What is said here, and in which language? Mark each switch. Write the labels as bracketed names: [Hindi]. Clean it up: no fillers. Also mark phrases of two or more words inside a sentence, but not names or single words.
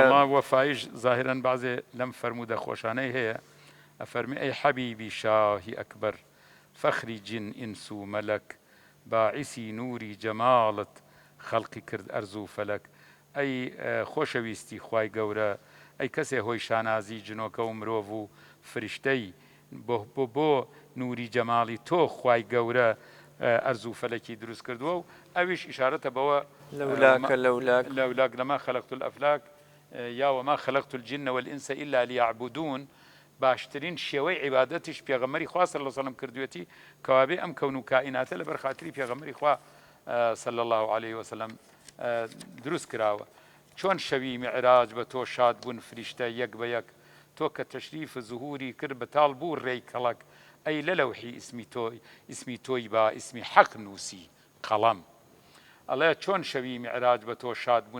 [Central Kurdish] وەفایش ظاهرەن بەعزێ لەم فەرموودە خۆشانەی هەیە ئەفەرمی [Persian] ئەی حەبیبی شاهی ئەکبەر فەخری جن ئینس و مەلەک باعیسی نووری جەماڵت خەڵقی کرد ئەرز و فەلەک [Central Kurdish] ئەی خۆشەویستی خوای گەورە ئەی کەسێ هۆی شانازی جنۆکە و مرۆڤ و فریشتەی بۆ نووری جەماڵی تۆ خوای گەورە ئەرز و فەلەکی دروست کردووە و ئەویش ئیشارەتە بەوە [Arabic] لەولاک لەما خەلەقت الئەفلاک یا وما خەلەقت الجن والئینس ئیلا لیعبودون [Central Kurdish] باشترین شێوەی عیبادەتیش پێغەمبەری خوا [Arabic] صلی الله علیه وسلم [Central Kurdish] کردوێتی کەوابێ ئەم کەون و کائیناتە لەبەر خاتری پێغەمبەری خوا [Arabic] صلی الله علیه وسلم [Central Kurdish] دروست کراوە چۆن شەوی میعراج بە تۆ شاد بوون فریشتە یەک بە یەک تۆ کە تەشریف زوهوری کرد بەتاڵ بوو ڕێی کەڵک ئەی لە لەوحی ئیسمی تۆی با ئیسمی حەق نووسی قەڵەم ئەڵێ چۆن شەوی میعراج بە تۆ شاد بوون